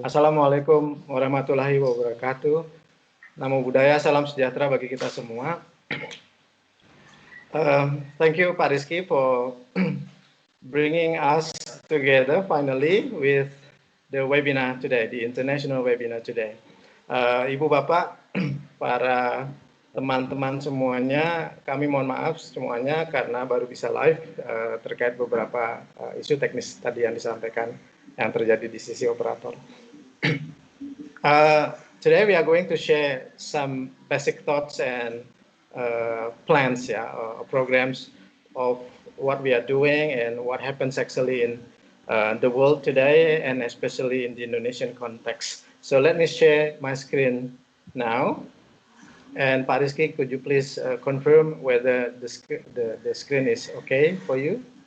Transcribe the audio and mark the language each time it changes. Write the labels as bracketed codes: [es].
[id] Assalamualaikum warahmatullahi wabarakatuh. Namo Buddhaya, salam sejahtera bagi kita semua. [en] Thank you, Pak Rizky, for bringing us together finally with the webinar today, the international webinar today. [id] Ibu Bapak, para teman-teman semuanya, kami mohon maaf semuanya karena baru bisa live terkait beberapa isu teknis tadi yang disampaikan yang terjadi di sisi operator. [en] Today we are going to share some basic thoughts and plans, programs of what we are doing and what happens actually in the world today, and especially in the Indonesian context. So let me share my screen now. And Pak Rizky, could you please confirm whether the screen is okay for you?